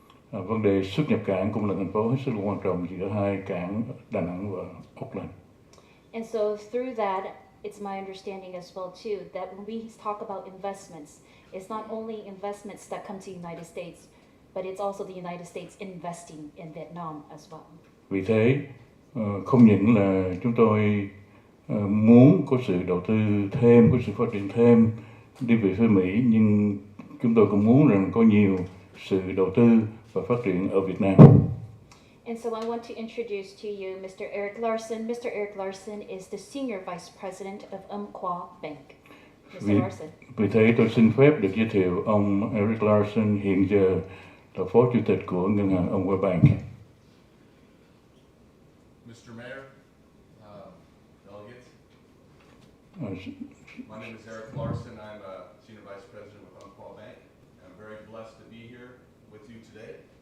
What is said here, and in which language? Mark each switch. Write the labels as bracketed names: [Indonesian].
[Vietnamese] Vấn đề xuất nhập cảng cũng là thành phố hết sức là quan trọng giữa hai cảng Đà Nẵng và Auckland. [English] And so through that, it's my understanding as well too, that when we talk about investments, it's not only investments that come to the United States, but it's also the United States investing in Vietnam as well. [Vietnamese] Vì thế, không những là chúng tôi muốn có sự đầu tư thêm, có sự phát triển thêm đi về phía Mỹ, nhưng chúng tôi cũng muốn rằng có nhiều sự đầu tư và phát triển ở Việt Nam. [English] And so I want to introduce to you Mr. Eric Larson. Mr. Eric Larson is the Senior Vice President of OAKAND Bank. Mr. Larson. [Vietnamese] Vì thế tôi xin phép được giới thiệu ông Eric Larson, hiện giờ là Phó Chủ tịch của Ngân hàng OAKAND Bank. [English] Mr. Mayor, delegates, my name is Eric Larson. I'm a Senior Vice President with OAKAND Bank. I'm very blessed to be here with you today.